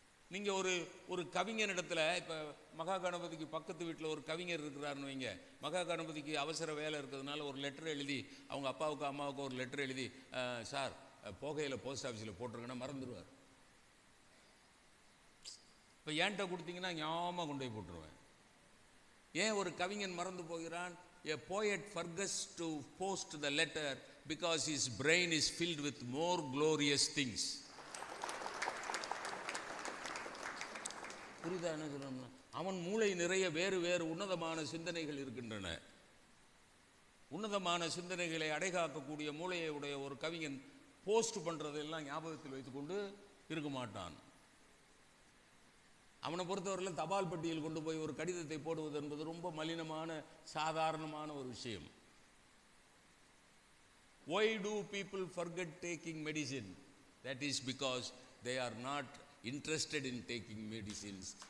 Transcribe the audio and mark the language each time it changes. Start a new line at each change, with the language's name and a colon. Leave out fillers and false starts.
Tamil: நீங்கள் ஒரு கவிஞனிடத்தில், இப்போ மகா கணபதிக்கு பக்கத்து வீட்டில் ஒரு கவிஞர் இருக்கிறாருன்னு வைங்க. மகா கணபதிக்கு அவசர வேலை இருக்கிறதுனால ஒரு லெட்டர் எழுதி, அவங்க அப்பாவுக்கு அம்மாவுக்கு ஒரு லெட்டர் எழுதி, சார் போகையில் போஸ்ட் ஆஃபீஸில் போட்டிருக்கேன்னா மறந்துடுவார். இப்போ ஏன்ட்ட கொடுத்தீங்கன்னா ஞாபகம் கொண்டு போய் போட்டுருவேன். ஏன் ஒரு கவிஞன் மறந்து போகிறான்?
English: A poet forgets to post the letter because his brain is filled with more glorious things.
Tamil: புரியுதா என்ன சொல்லணும்னா? அவன் மூளை நிறைய வேறு வேறு உன்னதமான சிந்தனைகள் இருக்கின்றன. உன்னதமான சிந்தனைகளை அடைகாக்கக்கூடிய மூளையை உடைய ஒரு கவிஞன் போஸ்ட் பண்ணுறதெல்லாம் ஞாபகத்தில் வைத்துக்கொண்டு இருக்க மாட்டான். அவனை பொறுத்தவரையில் தபால் பெட்டியில் கொண்டு போய் ஒரு கடிதத்தை போடுவது என்பது ரொம்ப மலினமான சாதாரணமான ஒரு விஷயம்.
English: Why do people forget taking medicine? That is because they are not interested in taking medicines.